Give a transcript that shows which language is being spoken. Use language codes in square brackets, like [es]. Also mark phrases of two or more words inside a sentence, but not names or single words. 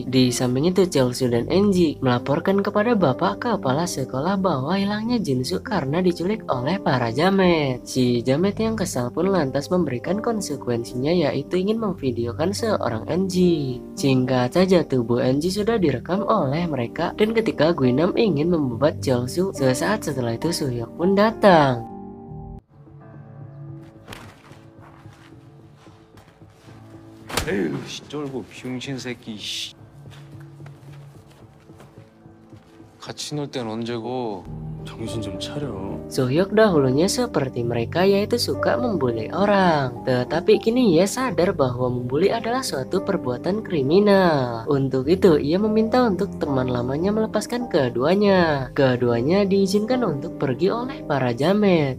[id] Di samping itu, Cheolsu dan Enji melaporkan kepada bapak kepala sekolah bahwa hilangnya Jinsu karena diculik oleh para jamet. Si jamet yang kesal pun lantas memberikan konsekuensinya, yaitu ingin memvideokan seorang Enji. Singkat saja, tubuh Enji sudah direkam oleh mereka, dan ketika Guinam ingin membuat Cheolsu, sesaat setelah itu Suhyuk pun datang. [ko] 에휴, 씨, 쫄보 병신 새끼. 씨. 같이 놀 땐 언제고? 정신 좀 차려. [id] Suhyuk dahulunya seperti mereka, yaitu suka membuli orang. Tetapi kini ia sadar bahwa membuli adalah suatu perbuatan kriminal. Untuk itu ia meminta untuk teman lamanya melepaskan keduanya. Keduanya diizinkan untuk pergi oleh para jamet.